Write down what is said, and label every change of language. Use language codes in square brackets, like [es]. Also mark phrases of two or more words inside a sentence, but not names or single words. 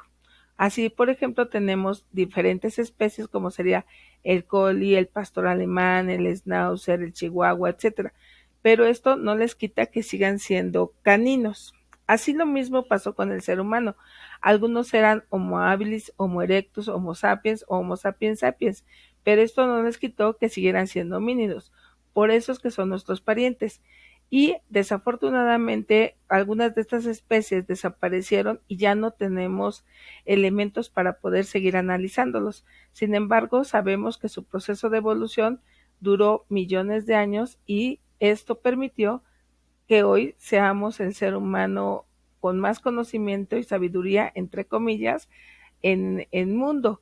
[es] Así, por ejemplo, tenemos diferentes especies como sería el collie, el pastor alemán, el schnauzer, el chihuahua, etcétera. Pero esto no les quita que sigan siendo caninos. Así lo mismo pasó con el ser humano. Algunos eran Homo habilis, Homo erectus, Homo sapiens o Homo sapiens sapiens, pero esto no les quitó que siguieran siendo homínidos. Por eso es que son nuestros parientes. Y desafortunadamente algunas de estas especies desaparecieron y ya no tenemos elementos para poder seguir analizándolos. Sin embargo, sabemos que su proceso de evolución duró millones de años y esto permitió que hoy seamos el ser humano con más conocimiento y sabiduría, entre comillas, en el mundo.